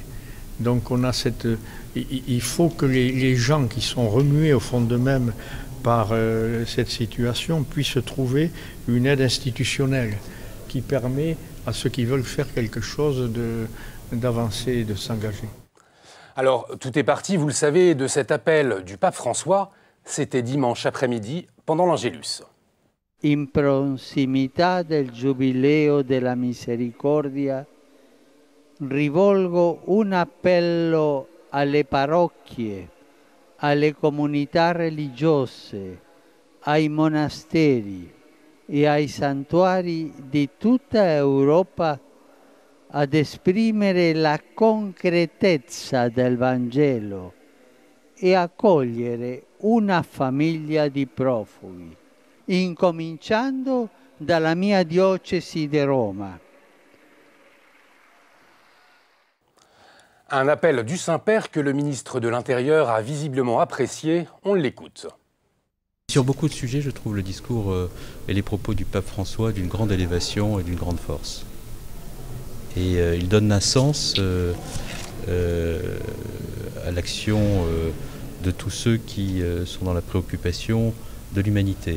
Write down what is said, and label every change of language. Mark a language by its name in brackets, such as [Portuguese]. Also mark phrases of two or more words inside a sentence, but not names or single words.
[French] Donc on a il faut que les gens qui sont remués au fond d'eux-mêmes par cette situation puissent trouver une aide institutionnelle qui permet à ceux qui veulent faire quelque chose d'avancer et de s'engager. Alors, tout est parti, vous le savez, de cet appel du pape François. C'était dimanche après-midi, pendant l'Angélus. [Italian] In prossimità del Giubileo della Misericordia, rivolgo un appello alle parrocchie, alle comunità religiose, ai monasteri e ai santuari di tutta Europa ad esprimere la concretezza del Vangelo e accogliere una famiglia di profughi, incominciando dalla mia diocesi di Roma. [French] Un appel du Saint-Père que le ministre de l'Intérieur a visiblement apprécié. On l'écoute. Sur beaucoup de sujets, je trouve le discours et les propos du pape François d'une grande élévation et d'une grande force. Et il donne un sens à l'action de tous ceux qui sont dans la préoccupation de l'humanité.